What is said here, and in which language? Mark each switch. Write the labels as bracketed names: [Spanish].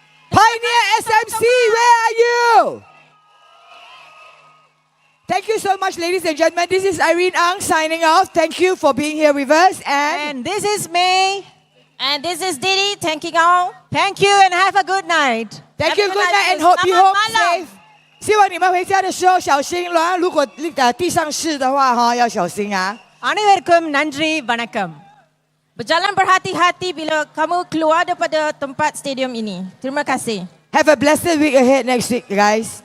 [English] Pioneer SMC, where are you? Thank you so much, ladies and gentlemen. This is Irene Ang signing off. Thank you for being here with us. And this is May. And this is Didi, thanking all. Thank you and have a good night. Thank you, good night, and hope you home safe. [Chinese] 希望你们回家的时候小心了。如果地上湿的话，哈，要小心啊。 [Tamil] அனைவருக்கும் நன்றி வணக்கம். [Malay] Berjalan berhati-hati bila kamu keluar daripada tempat stadium ini. Terima kasih. [English] Have a blessed week ahead next week, guys.